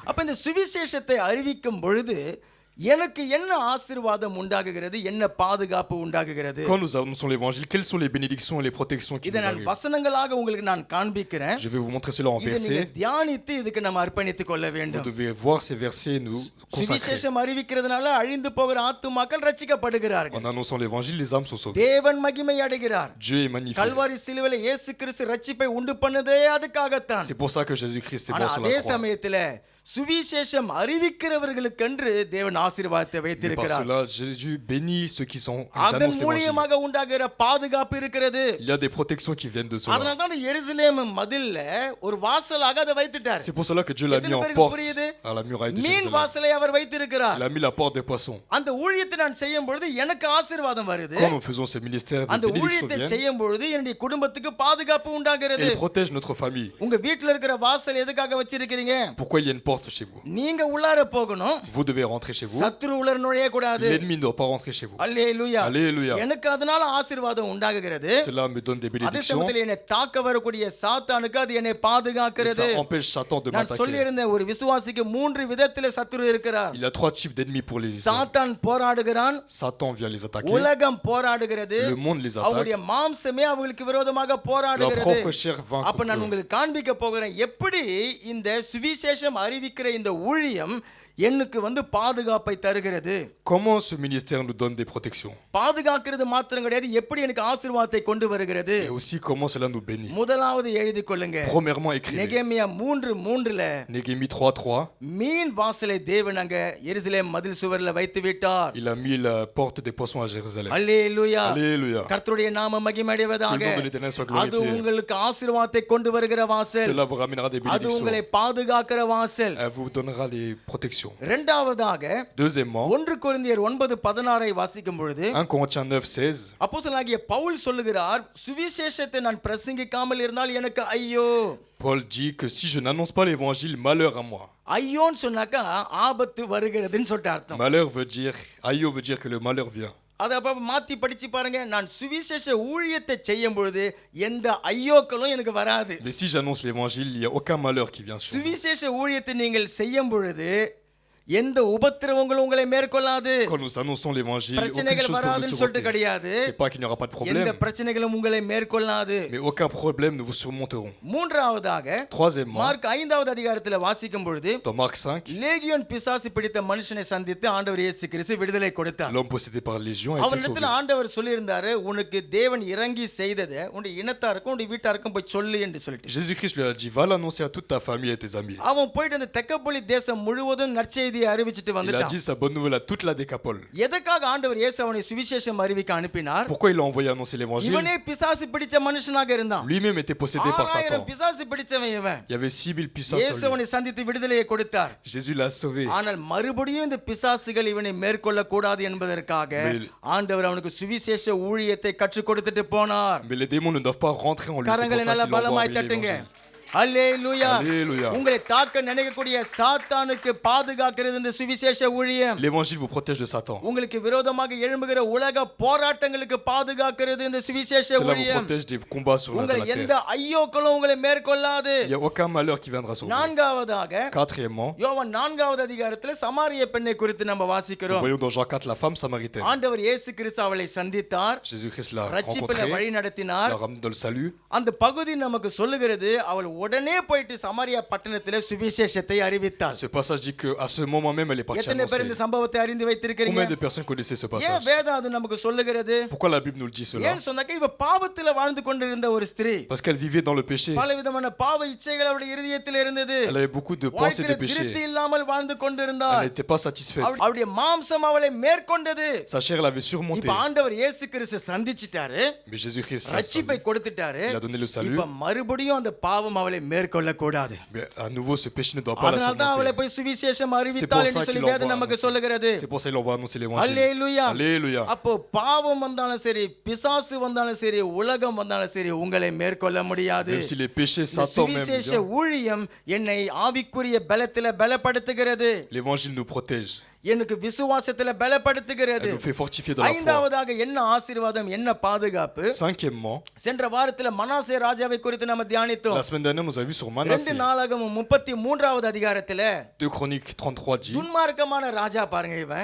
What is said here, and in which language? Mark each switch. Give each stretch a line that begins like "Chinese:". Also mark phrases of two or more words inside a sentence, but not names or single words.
Tamil: அப்ப இந்த சுவிசேஷத்தை அறிவிக்கும் பொழுது எனக்கு என்ன ஆசீர்வாதம் உண்டாகுகிறது, என்ன பாதுகாப்பு உண்டாகுகிறது?
French: Quand nous annonçons l'évangile, quelles sont les bénédictions et les protections qui
Tamil: இதை
French: nous
Tamil: நான்
French: arrivent?
Tamil: வசனங்களாக உங்களுக்கு நான் காண்பிக்கிறேன்.
French: Je vais vous montrer cela en
Tamil: இதை நீங்க
French: versets.
Tamil: தியானித்து இதுக்கு நம்ம அர்ப்பணித்துக் கொள்ள
French: Vous
Tamil: வேண்டும்.
French: devez voir ces versets et nous consacrer.
Tamil: சுவிசேஷம் அறிவிக்கிறதுனால அழிந்து போகிற ஆத்துமாக்கள் ரட்சிக்கப்படுகிறார்கள்.
French: En annonçant l'évangile, les âmes sont sauvées.
Tamil: தேவன் மகிமை அடைகிறார்.
French: Dieu est magnifique.
Tamil: கல்வாரி சிலுவையில இயேசு கிறிஸ்து ரட்சிப்பை உண்டு பண்ணதே அதுக்காகத்தான்.
French: C'est pour ça que Jésus-Christ est
Tamil: ஆனா
French: mort sur
Tamil: அதே
French: la croix.
Tamil: சமயத்துல சுவிசேஷம் அறிவிக்கிறவர்களுக்கென்று தேவன் ஆசீர்வாதத்தை
French: Mais par
Tamil: வைத்திருக்கிறார்.
French: cela, Jésus bénit ceux qui
Tamil: அதன்
French: annoncent l'évangile.
Tamil: மூலியமாக உண்டாகிற பாதுகாப்பு இருக்கிறது.
French: Il y a des protections qui viennent de cela.
Tamil: அதனால தான் எருசலேம் மதில்ல ஒரு வாசலாக அதை வைத்துட்டார்.
French: C'est pour cela que Dieu l'a mis en
Tamil: எத்தனை பேருக்கு
French: porte
Tamil: புரியுது?
French: à la muraille de
Tamil: மீன்
French: Jérusalem.
Tamil: வாசலை அவர் வைத்திருக்கிறார்.
French: Il a mis la porte des poissons.
Tamil: அந்த ஊழியத்தை நான் செய்யும் பொழுது எனக்கு ஆசீர்வாதம் வருது.
French: Quand nous faisons ces ministères, des
Tamil: அந்த
French: bénédictions
Tamil: ஊழியத்தை
French: viennent
Tamil: செய்யும் பொழுது என்னுடைய குடும்பத்துக்கு பாதுகாப்பு
French: et
Tamil: உண்டாகிறது.
French: ils protègent notre famille.
Tamil: உங்க வீட்ல இருக்கிற வாசல் எதுக்காக வச்சிருக்கீங்க?
French: Pourquoi il y a une porte chez vous?
Tamil: நீங்க உள்ளார போகணும்.
French: Vous devez rentrer chez vous.
Tamil: சத்துரு உள்ளர நுழைய கூடாது.
French: L'ennemi ne doit pas rentrer chez vous.
Tamil: அல்லேலூயா.
French: Alléluia.
Tamil: எனக்கு அதனால ஆசீர்வாதம் உண்டாகுகிறது.
French: Cela me donne des
Tamil: அதே
French: bénédictions.
Tamil: சமயத்தில் என்னை தாக்க வரக்கூடிய சாத்தானுக்கு அது என்னை
French: Et
Tamil: பாதுகாக்கிறது.
French: ça empêche Satan de
Tamil: நான்
French: m'attaquer.
Tamil: சொல்லியிருந்தேன், ஒரு விசுவாசிக்கு 3 விதத்திலே சத்துரு இருக்கிறார்.
French: Il y a 3 types d'ennemis pour les hommes.
Tamil: சாத்தான் போராடுகிறான்,
French: Satan vient les attaquer.
Tamil: உலகம் போராடுகிறது,
French: Le monde les attaque.
Tamil: அவருடைய மாம்சமே அவங்களுக்கு விரோதமாக
French: Leur
Tamil: போராடுகிறது.
French: propre chair vainc
Tamil: அப்ப நான்
French: contre eux.
Tamil: உங்களுக்கு காண்பிக்க போகிறேன் எப்படி இந்த சுவிசேஷம் அறிவிக்கிற இந்த ஊழியம் எனக்கு பாதுகாப்பை தருகிறது.
French: Comment ce ministère nous donne des protections?
Tamil: பாதுகாக்கிறது மாத்திரம் கிடையாது, எப்படி எனக்கு ஆசீர்வாதத்தை கொண்டு வருகிறது.
French: Et aussi comment cela nous bénit.
Tamil: முதலாவது எழுதி கொள்ளுங்க.
French: Premièrement, écrivez.
Tamil: நெகேமியா 3:3ல
French: Néhémie 3:3.
Tamil: மீன் வாசலை தேவன் அங்க எருசலேம் மதில் சுவர்ல வைத்து விட்டார்.
French: Il a mis la porte des poissons à Jérusalem.
Tamil: அல்லேலூயா.
French: Alléluia.
Tamil: கர்த்தருடைய நாம மகிமையடைவதாக.
French: Que le nom de l'Éternel soit
Tamil: அது
French: glorifié.
Tamil: உங்களுக்கு ஆசீர்வாதத்தை கொண்டு வருகிற வாசல்.
French: Cela vous ramènera des
Tamil: அது
French: bénédictions.
Tamil: உங்களை பாதுகாக்கிற வாசல்.
French: Elle vous donnera des protections.
Tamil: இரண்டாவதாக
French: Deuxièmement,
Tamil: 1 கொரிந்தியர் 9:16 வாசிக்கும் பொழுது
French: 1 Corinthiens 9:16.
Tamil: அப்போஸ்தலனாகிய பவுல் சொல்லுகிறார், சுவிசேஷத்தை நான் பிரசங்கிக்காமல் இருந்தால் எனக்கு ஐயோ.
French: Paul dit que si je n'annonce pas l'évangile, malheur à moi.
Tamil: ஐயோன்னு சொன்னாக்கா ஆபத்து வருகிறதுன்னு சொல்லிட்டு அர்த்தம்.
French: Malheur veut dire, aïe veut dire que le malheur vient.
Tamil: அதை அப்ப மாத்தி படிச்சு பாருங்க. நான் சுவிசேஷ ஊழியத்தை செய்யும் பொழுது எந்த ஐயோக்களும் எனக்கு வராது.
French: Mais si j'annonce l'évangile, il n'y a aucun malheur qui vient sur moi.
Tamil: சுவிசேஷ ஊழியத்தை நீங்கள் செய்யும் பொழுது எந்த உபத்திரவங்களும் உங்களை மேற்கொள்ளாது.
French: Quand nous annonçons l'évangile, aucune
Tamil: பிரச்சனைகள்
French: chose ne
Tamil: வராதுன்னு
French: vous
Tamil: சொல்லிட்டு
French: surmonter.
Tamil: கிடையாது.
French: C'est pas qu'il n'y aura pas de
Tamil: எந்த
French: problème,
Tamil: பிரச்சனைகளும் உங்களை மேற்கொள்ளாது.
French: mais aucun problème ne vous surmonteront.
Tamil: மூன்றாவதாக
French: Troisièmement,
Tamil: மார்க் 5வது அதிகாரத்தில் வாசிக்கும் பொழுது
French: dans Marc 5,
Tamil: லேகியோன் பிசாசு பிடித்த மனுஷனை சந்தித்து ஆண்டவர் இயேசு கிறிஸ்து விடுதலை கொடுத்தார்.
French: l'homme possédé par légion a été
Tamil: அவனிடத்தில்
French: sauvé.
Tamil: ஆண்டவர் சொல்லியிருந்தாரு, உனக்கு தேவன் இறங்கி செய்ததை உன்னுடைய இனத்தாருக்கும் உன்னுடைய வீட்டாருக்கும் போய் சொல்லு என்று சொல்லிட்டு.
French: Jésus-Christ lui a dit, va l'annoncer à toute ta famille et tes amis.
Tamil: அவன் போயிட்டு அந்த தெக்கப்பொலி தேசம் முழுவதும் நற்செய்தியை அறிவிச்சிட்டு
French: Il a
Tamil: வந்துட்டான்.
French: dit sa bonne nouvelle à toute la décapole.
Tamil: எதற்காக ஆண்டவர் இயேசு அவனை சுவிசேஷம் அறிவிக்க அனுப்பினார்?
French: Pourquoi il l'a envoyé annoncer l'évangile?
Tamil: இவனே பிசாசு பிடிச்ச மனுஷனாக இருந்தான்.
French: Lui-même était possédé par
Tamil: 6000
French: Satan.
Tamil: பிசாசு பிடிச்சவன் இவன்.
French: Il y avait 6000 puissances
Tamil: இயேசு
French: sur lui.
Tamil: அவனை சந்தித்து விடுதலையை கொடுத்தார்.
French: Jésus l'a sauvé.
Tamil: ஆனால் மறுபடியும் இந்த பிசாசுகள் இவனை மேற்கொள்ள கூடாது என்பதற்காக ஆண்டவர் அவனுக்கு சுவிசேஷ ஊழியத்தை கற்றுக் கொடுத்துட்டு போனார்.
French: Mais les démons ne doivent pas rentrer en lui. C'est pour
Tamil: கரங்களை
French: ça
Tamil: நல்ல
French: qu'il l'envoie
Tamil: பலமாய்
French: envoyer
Tamil: தட்டுங்க.
French: l'évangile.
Tamil: அல்லேலூயா.
French: Alléluia.
Tamil: உங்களை தாக்க நினைக்கக்கூடிய சாத்தானுக்கு பாதுகாக்கிறது இந்த சுவிசேஷ ஊழியம்.
French: L'évangile vous protège de Satan.
Tamil: உங்களுக்கு விரோதமாக எழும்புகிற உலக போராட்டங்களுக்கு பாதுகாக்கிறது இந்த சுவிசேஷ
French: Cela vous
Tamil: ஊழியம்.
French: protège des combats sur
Tamil: உங்கள்
French: la
Tamil: எந்த
French: terre.
Tamil: ஐயோக்களும் உங்களை மேற்கொள்ளாது.
French: Il n'y a aucun malheur qui viendra sur vous.
Tamil: நான்காவதாக
French: Quatrièmement,
Tamil: யோவான் 4வது அதிகாரத்தில் சமாரிய பெண்ணை குறித்து நம்ம
French: nous
Tamil: வாசிக்கிறோம்.
French: voyons dans Jean 4 la femme samaritaine.
Tamil: ஆண்டவர் இயேசு கிறிஸ்து அவளை சந்தித்தார்,
French: Jésus-Christ l'a
Tamil: ரட்சிப்பில
French: rencontrée,
Tamil: வழி நடத்தினார்.
French: l'a ramenée dans le salut.
Tamil: அந்த பகுதி நமக்கு சொல்லுகிறது, அவள் உடனே போயிட்டு சமாரியா பட்டணத்திலே சுவிசேஷத்தை அறிவித்தாள்.
French: Ce passage dit que à ce moment même elle est partie
Tamil: எத்தனை பேர் இந்த
French: annoncer.
Tamil: சம்பவத்தை அறிந்து வைத்திருக்கிறீங்க?
French: Combien de personnes connaissaient ce
Tamil: ஏன்
French: passage?
Tamil: வேதம் அது நமக்கு சொல்லுகிறது?
French: Pourquoi la Bible nous le dit cela?
Tamil: ஏன் சொன்னாக்க இவ பாவத்திலே வாழ்ந்து கொண்டிருந்த ஒரு ஸ்திரீ.
French: Parce qu'elle vivait dans le péché.
Tamil: பலவிதமான பாவ இச்சைகள் அவளுடைய இருதயத்தில் இருந்தது.
French: Elle avait beaucoup de pensées de
Tamil: வாழ்க்கையில் திருப்தி
French: péché.
Tamil: இல்லாமல் வாழ்ந்து
French: Elle
Tamil: கொண்டிருந்தாள்.
French: n'était pas satisfaite.
Tamil: அவளுடைய மாம்சம் அவளை மேற்கொண்டது.
French: Sa chair l'avait surmontée.
Tamil: இப்ப ஆண்டவர் இயேசு கிறிஸ்து சந்திச்சிட்டாரு,
French: Mais Jésus-Christ l'a
Tamil: ரட்சிப்பை
French: sauvé.
Tamil: கொடுத்துட்டாரு.
French: Il a donné le salut.
Tamil: இப்ப மறுபடியும் அந்த பாவம் அவளை மேற்கொள்ள கூடாது.
French: Mais à nouveau ce péché ne doit pas la
Tamil: அதனால தான் அவளை
French: surmonter.
Tamil: போய் சுவிசேஷம்
French: C'est
Tamil: அறிவித்தாள்
French: pour
Tamil: என்று
French: ça
Tamil: சொல்லி
French: qu'il
Tamil: வேதம்
French: envoie
Tamil: நமக்கு
French: annoncer.
Tamil: சொல்லுகிறது.
French: C'est pour ça qu'il envoie annoncer l'évangile.
Tamil: அல்லேலூயா.
French: Alléluia.
Tamil: அப்போ பாவம் வந்தாலும் சரி, பிசாசு வந்தாலும் சரி, உலகம் வந்தாலும் சரி, உங்களை மேற்கொள்ள முடியாது.
French: Même si les péchés,
Tamil: இந்த
French: Satan même
Tamil: சுவிசேஷ
French: vient,
Tamil: ஊழியம் என்னை ஆவிக்குரிய பலத்தில பலப்படுத்துகிறது.
French: l'évangile nous protège.
Tamil: எனக்கு விசுவாசத்துல பலப்படுத்துகிறது.
French: Elle nous fait fortifier dans la foi.
Tamil: ஐந்தாவதாக என்ன ஆசீர்வாதம், என்ன பாதுகாப்பு?
French: Cinquièmement,
Tamil: சென்ற வாரத்துல மனாசே ராஜாவை குறித்து நம்ம தியானித்தோம்.
French: la semaine dernière, nous avons vu sur
Tamil: 2
French: Manasseh.
Tamil: நாளாகமம் 33வது அதிகாரத்துல
French: 2 Chroniques 33 dit,
Tamil: துன்மார்க்கமான ராஜா பாருங்க இவன்.